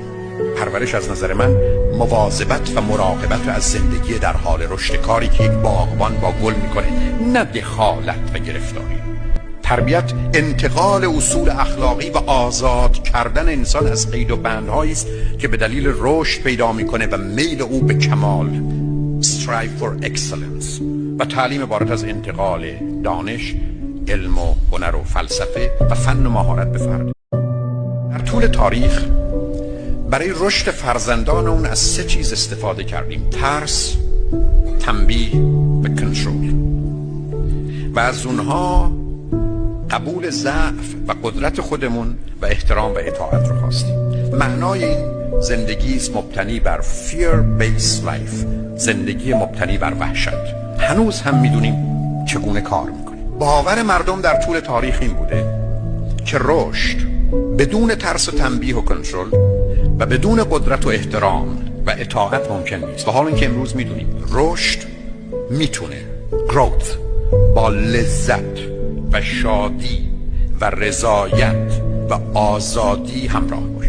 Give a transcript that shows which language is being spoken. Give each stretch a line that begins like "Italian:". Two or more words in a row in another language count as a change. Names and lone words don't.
Persian: پرورش از نظر من مواظبت و مراقبت از زندگی در حال رشد، کاری که یک باغبان با گل میکنه، نه دخالت و گرفتاری. تربیت انتقال اصول اخلاقی و آزاد کردن انسان از قید و بندهایی است که به دلیل رشد پیدا میکنه و میل او به کمال،
English: strive for excellence.
Persian: و تعلیم عبارت از انتقال دانش، علم و هنر و فلسفه و فن و مهارت به فرد. در طول تاریخ برای رشد فرزندان اون از 3 چیز استفاده کردیم: ترس، تنبیه و کنترل. و از اونها قبول ضعف و قدرت خودمون و احترام و اطاعت رو خواستیم. معنای این زندگی است مبتنی بر
English: fear based life،
Persian: زندگی مبتنی بر وحشت. هنوز هم میدونیم چگونه کار میکنه. باور مردم در طول تاریخ این بوده که رشد بدون ترس و تنبیه و کنترل و بدون قدرت و احترام و اطاعت ممکن نیست. و حالا اینکه امروز میدونیم رشد میتونه growth با لذت و شادی و رضایت و آزادی همراه باشه.